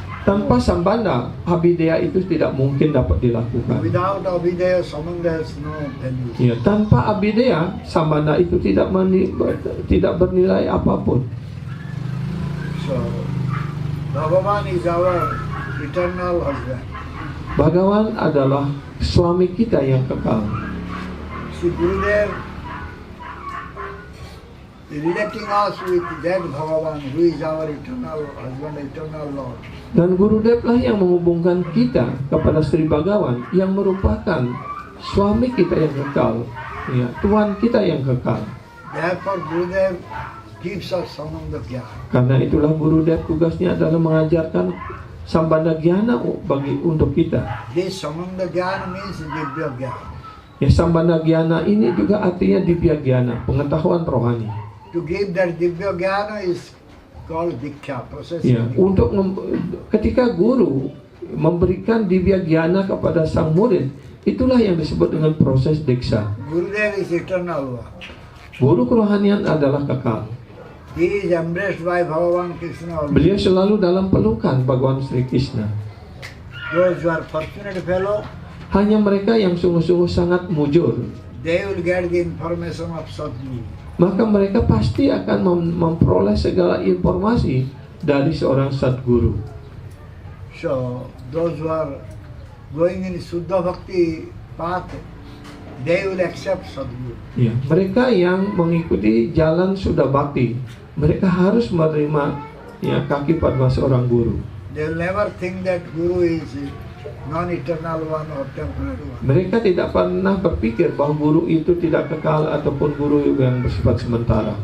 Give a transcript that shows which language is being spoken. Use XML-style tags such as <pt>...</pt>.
<id>Tanpa Sambandha, Abhidheya itu tidak mungkin dapat dilakukan.</id> <en>Without Abhidheya, Samanda has no value.</en> <id>Ya, tanpa Abhidheya, Sambandha itu tidak bernilai apapun.</id> <en>So Bhagavan is our eternal husband.</en> <id>Bhagawan adalah suami kita yang kekal.</id> <en>Sri Gurudev relating us with that Bhagavan who is our eternal husband, eternal Lord.</en> <id>Dan Gurudev lah yang menghubungkan kita kepada Sri Bhagawan yang merupakan suami kita yang kekal, ya, Tuhan kita yang kekal.</id> <en>Therefore Gurudev gives us Samanda Jnana.</en> <id>Karena itulah Gurudev tugasnya adalah mengajarkan Sambandha Jnana untuk kita.</id> <en>This Samanda Jnana means Divya Jnana.</en> <id>Ya, Sambandha Jnana ini juga artinya Divya Jnana, pengetahuan rohani.</id> <en>To give that Divya Jnana is called Diksha, process.</en> <id>Ya, ketika guru memberikan Divya Jnana kepada sang murid, itulah yang disebut dengan proses Diksha.</id> <en>Gurudev is eternal one.</en> <id>Guru kerohanian adalah kekal.</id> <en>He is embraced by Bhagavan Krishna always.</en> <id>Beliau selalu dalam pelukan Bhagawan Sri Krishna.</id> <en>those who are fortunate fellow,</en> <id>Hanya mereka yang sungguh-sungguh sangat mujur,</id> <en>they will get the information of Sadguru.</en> <id>maka mereka pasti akan memperoleh segala informasi dari seorang Sadguru.</id> <en>So those who are going in Suddha Bhakti path, they will accept Sadguru.</en> <id>Ya, mereka yang mengikuti jalan Suddha Bhakti, mereka harus menerima ya kaki padma seorang guru.</id> <en>They will never think that Guru is non-eternal one or temporary one.</en> <id>Mereka tidak pernah berpikir bahwa guru itu tidak kekal ataupun guru yang bersifat sementara.</id>